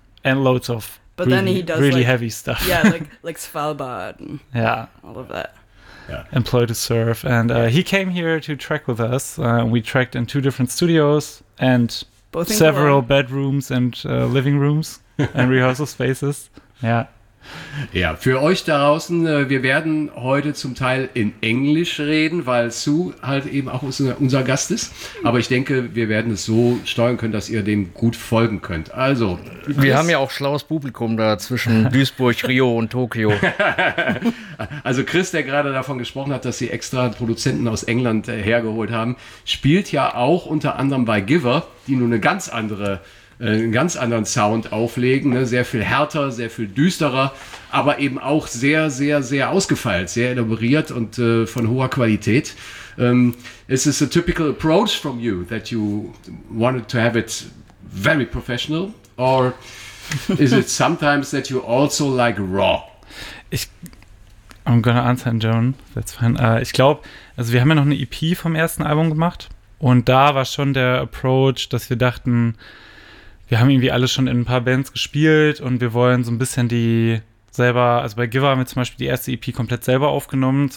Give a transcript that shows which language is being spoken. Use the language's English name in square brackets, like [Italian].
[English] And loads of but really, then he does really like, heavy stuff. Yeah, like Svalbard. Yeah. All of that. Yeah. Employed to Surf, and he came here to track with us. We tracked in 2 different studios and both several bedrooms and living rooms and rehearsal spaces. Yeah. [German] Ja, für euch da draußen, wir werden heute zum Teil in Englisch reden, weil Sue halt eben auch unser Gast ist. Aber ich denke, wir werden es so steuern können, dass ihr dem gut folgen könnt. Also, wir haben ja auch schlaues Publikum da zwischen Duisburg, Rio und Tokio. Also Chris, der gerade davon gesprochen hat, dass sie extra Produzenten aus England hergeholt haben, spielt ja auch unter anderem bei Giver, die nun eine ganz andere einen ganz anderen Sound auflegen, ne? Sehr viel härter, sehr viel düsterer, aber eben auch sehr, sehr, sehr ausgefeilt, sehr elaboriert und von hoher Qualität. [English] Is this a typical approach from you, that you wanted to have it very professional, or is it sometimes that you also like raw? I'm gonna answer in German, that's fine. [German] Ich glaube, also wir haben ja noch eine EP vom ersten Album gemacht und da war schon der Approach, dass wir dachten, wir haben irgendwie alle schon in ein paar Bands gespielt und wir wollen so ein bisschen die selber, also bei Giver haben wir zum Beispiel die erste EP komplett selber aufgenommen.